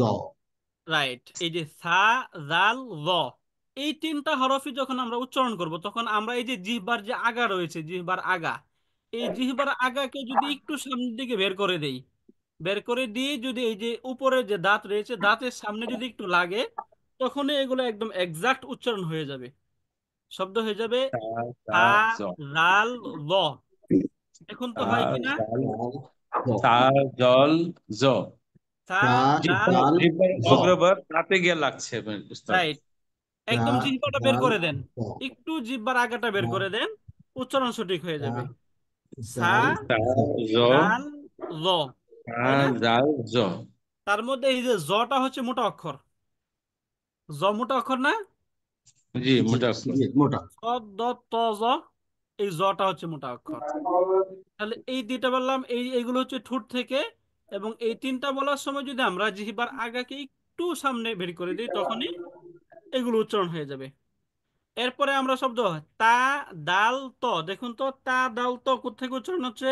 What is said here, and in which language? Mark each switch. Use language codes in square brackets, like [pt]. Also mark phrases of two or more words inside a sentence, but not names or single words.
[bn] রাইট, এই যে সা, জাল, জ, এই তিনটা হরফই যখন আমরা উচ্চারণ করব তখন আমরা এই যে জিহ্বার যে আগা রয়েছে, জিহ্বার আগা, এই জিহ্বার আগাকে যদি একটু সামনের দিকে বের করে দেই, বের করে দিয়ে যদি এই যে উপরে যে দাঁত রয়েছে দাঁতের সামনে যদি একটু লাগে, তখনই এগুলো একদম এক্সাক্ট উচ্চারণ হয়ে যাবে, শব্দ হয়ে যাবে সা, সা, জা, জ। জাল, জ। এখন তো সা, হয় কিনা? জাল, জাল, জ। সা, জল, জ। সা, তা, জাল, জিহ্বার জাল, জিহ্বার জ। অগ্রভাগ দাঁতে গিয়ে লাগছে উস্তাদ। রাইট, তা, একদম জিহ্বাটা বের জাল, করে দেন, জ। একটু জিহ্বার আগাটা বের তা, করে দেন, উচ্চারণ সঠিক হয়ে তা, যাবে। সা, জাল, সা, জ। জ, জাল, জ, সা, তাই না? জাল, জ। তার মধ্যে এই যে জটা হচ্ছে মোটা অক্ষর, জ মোটা অক্ষর না? জি জি, মোটা অক্ষর। জি, মোটা। ত, দ, ত, জ, এই জটা হচ্ছে মোটা অক্ষর। তাহলে এই দুইটা বললাম, এইগুলো হচ্ছে ঠোঁট থেকে, এবং এই তিনটা বলার সময় যদি আমরা জিহ্বার আগাকে একটু সামনে বের করে দিই তখনই এগুলো উচ্চারণ হয়ে যাবে। এরপরে আমরা শব্দ তা, দাল, ত, দেখুন তো তা, দাল, ত কোত্থেকে উচ্চারণ হচ্ছে?